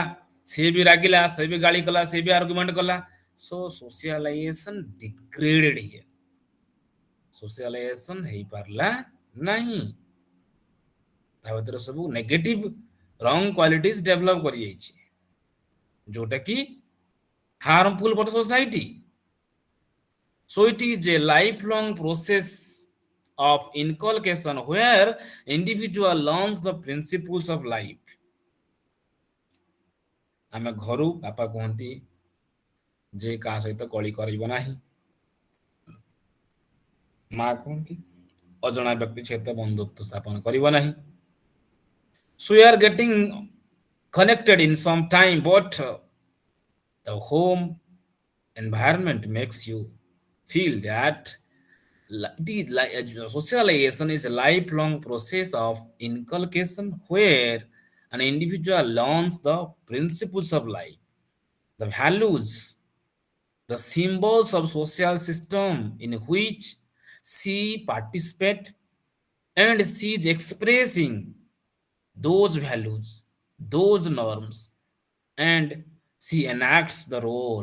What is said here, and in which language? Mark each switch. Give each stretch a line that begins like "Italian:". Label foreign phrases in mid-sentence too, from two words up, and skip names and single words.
Odia: ସିଏ ବି ରାଗିଲା, ସେ ବି ଗାଳି କଲା, ସେ ବି ଆର୍ଗୁମେଣ୍ଟ କଲା.
English: So socialization degraded here.
Odia: ସୋସିଆଲାଇଜେସନ ହେଇପାରିଲା ନାହିଁ. ତା ଭିତରେ ସବୁ
English: negative wrong qualities develop
Odia: କରିଯାଇଛି. ଯୋଉଟା କି
English: harmful for the society. So it is a lifelong process of inculcation where individual learns the principles of life.
Odia: ଆମେ ଘରୁ ବାପା କୁହନ୍ତି ଯେ କାହା ସହିତ କଳି କରିବ ନାହିଁ, ମା କୁହନ୍ତି ଅଜଣା ବ୍ୟକ୍ତି ସହିତ ବନ୍ଧୁତ୍ୱ ସ୍ଥାପନ କରିବ ନାହିଁ.
English: So we are getting connected in some time, but the home environment makes you feel that socialization is a lifelong process of inculcation where an individual learns the principles of life, the values, the symbols of social system in which she participate, and she is expressing those values, those norms, and she enacts the role.